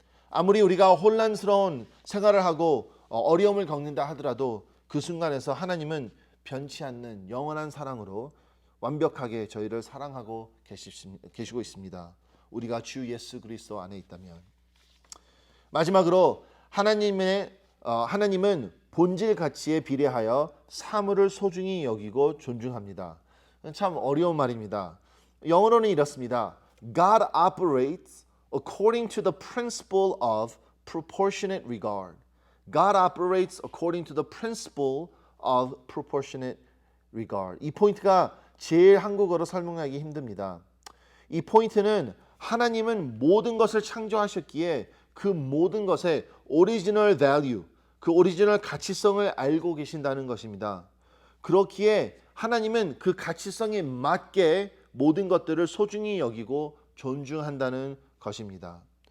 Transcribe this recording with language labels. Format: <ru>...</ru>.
<ko>아무리 우리가 혼란스러운 생활을 하고 어려움을 겪는다 하더라도 그 순간에서 하나님은 변치 않는 영원한 사랑으로 완벽하게 저희를 사랑하고 계시고 있습니다. 우리가 주 예수 그리스도 안에 있다면. 마지막으로 하나님은 본질 가치에 비례하여 사물을 소중히 여기고 존중합니다. 참 어려운 말입니다. 영어로는 이렇습니다.</ko> <en>God operates according to the principle of proportionate regard. God operates according to the principle of proportionate regard.</en> <ko>이 포인트가 제일 한국어로 설명하기 힘듭니다. 이 포인트는 하나님은 모든 것을 창조하셨기에 그 모든 것의 오리지널 밸류, 그 오리지널 가치성을 알고 계신다는 것입니다. 그렇기에 하나님은 그 가치성에 맞게 모든 것들을 소중히 여기고 존중한다는 것입니다.</ko>